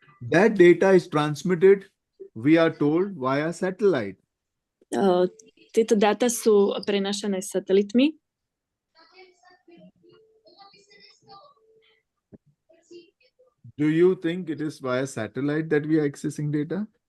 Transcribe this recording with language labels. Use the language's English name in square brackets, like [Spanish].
[English] That data is transmitted, we are told, via satellite. [Slovak] Tieto dáta sú prenášané satelitmi. [English] Do you think it is via satellite that we are accessing data?